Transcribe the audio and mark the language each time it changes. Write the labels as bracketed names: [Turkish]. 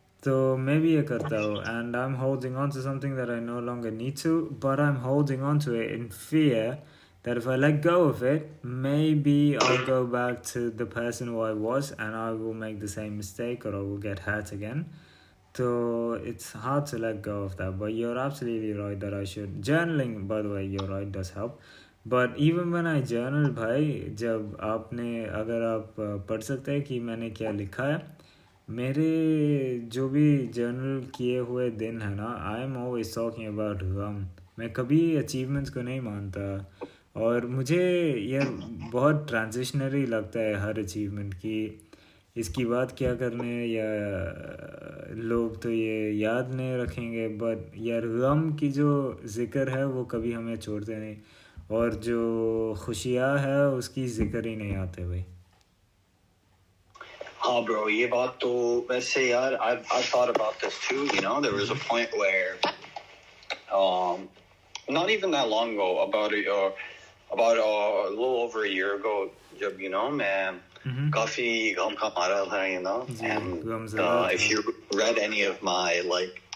[Hindi] तो मैं भी ये करता हूँ, [English] and I'm holding on to something that I no longer need to, but I'm holding on to it in fear that if I let go of it, maybe I'll go back to the person who I was and I will make the same mistake or I will get hurt again. So it's hard to let go of that, but you're absolutely right that I should. Journaling, by the way, you're right, does help. But even when I journal, [Hindi] भाई, जब अगर आप पढ़ सकते हैं कि मैंने क्या लिखा है, मेरे जो भी जर्नल किए हुए दिन है ना, [English] I am always talking about [Hindi] गम. मैं कभी achievements को नहीं मानता, और मुझे यार बहुत ट्रांजिशनरी लगता है हर अचीवमेंट की. इसकी बात क्या करने, या लोग तो ये याद नहीं रखेंगे, बट यार गम की जो जिक्र है वो कभी हमें छोड़ते नहीं, और जो खुशियाँ है उसकी जिक्र ही नहीं आते भाई. हाँ bro, ये बात तो वैसे यार [English] I've thought about this too, you know. There was a point where not even that long ago, about a little over a year ago, जब, you know, [Hindi] मैं काफी गम का मारा था, [English] you know. And if you read any of my like